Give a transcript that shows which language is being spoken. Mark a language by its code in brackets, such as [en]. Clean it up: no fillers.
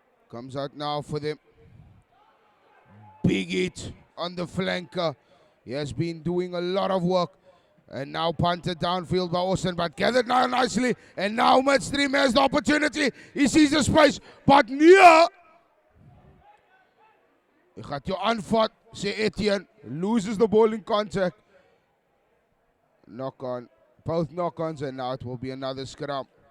[en] Comes out now for them. Big hit on the flanker. He has been doing a lot of work. And now punted downfield by Austin, but gathered now nicely. And now Midstream has the opportunity. He sees the space, but near. [af] Hy gaat jou aanvat, sê Etienne. [en] Loses the ball in contact. Knock on. Both knock-ons, and now it will be another scrum.